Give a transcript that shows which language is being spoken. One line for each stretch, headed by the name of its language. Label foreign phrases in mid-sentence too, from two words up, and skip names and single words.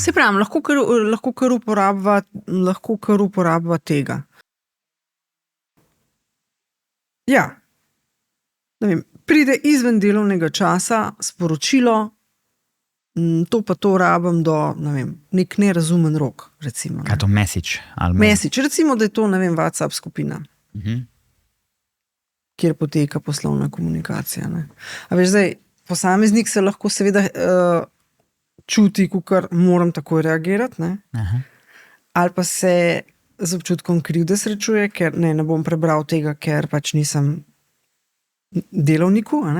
Slovenian: Se pravim, lahko kar uporabva tega. Ja. Ne vem, pride izven delovnega časa sporočilo, to pa to rabim do, ne vem, nek nerazumen rok, recimo. Kaj to, message? Message, recimo, da je to, ne vem, WhatsApp skupina, kjer poteka poslovna komunikacija, ne. A veš, zdaj, posameznik se lahko seveda čuti, kakor moram takoj reagirati, ne. Ali pa se z občutkom krivde srečuje, ker ne bom prebral tega, ker pač nisem delovniku, a ne.